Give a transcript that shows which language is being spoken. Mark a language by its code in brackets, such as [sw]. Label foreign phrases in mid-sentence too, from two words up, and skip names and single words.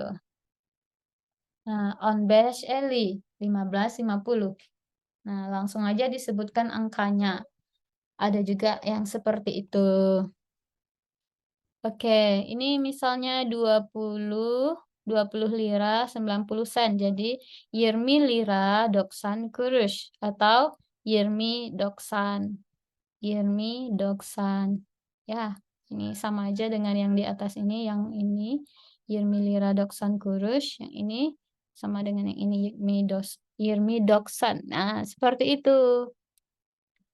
[id] Nah, "15 Eli", 15, 50. Nah, langsung aja disebutkan angkanya. Ada juga yang seperti itu. Oke, ini misalnya 20 lira 90 sen. Jadi 20 lira 90 kuruş atau 20 doksan. 20 doksan. Ya, ini sama aja dengan yang di atas ini, yang ini 20 lira 90 kuruş, yang ini sama dengan yang ini 20 doksan. Nah, seperti itu.